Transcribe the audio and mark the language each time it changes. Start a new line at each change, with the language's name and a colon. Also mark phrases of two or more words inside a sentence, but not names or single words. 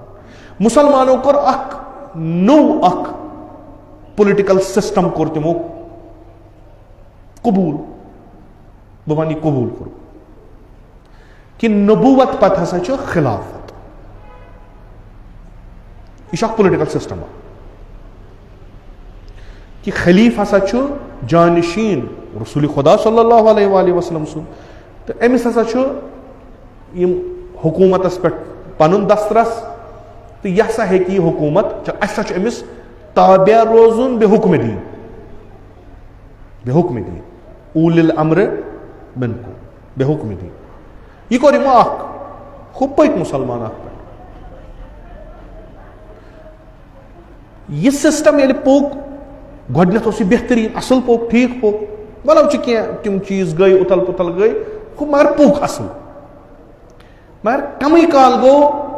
Kashmiri: مُسلمانو کوٚر اکھ نوٚو اکھ
English: political system
Kashmiri: کوٚر تِمو قبوٗل بہٕ وَنہٕ یہِ قبوٗل کوٚر کہِ نبوت پتہٕ ہسا چھُ خلافت یہِ چھُ اکھ
English: political system
Kashmiri: کہ خلیف ہسا چھُ جانشین رسول خدا
Arabic: صلی اللہ علیہ وآلہ وسلم
Kashmiri: سن تو امس ہسا چھُ یم حکومتس پہ پنن دسترس تو یہ ہسا ہیکہِ یہ حکومت اسا چھُ امس تابع روزن بے حکم دین
Arabic: اولی الامر منکم
Kashmiri: بے حکم دین یہ کوٚر یمو اکھ ہُہ پٔکۍ مسلمان اکھ پہ یہ سسٹم ییٚلہِ پوٚک گۄڈنیتھ اوس یہ بہترین اصل پوٚک ٹھیک پوٚک ولو چھِ کینٛہہ تِم چیٖز گٔے اتل پتل گٔے ہُہ مگر پوٚک اصل مگر کمٕے کال گوٚو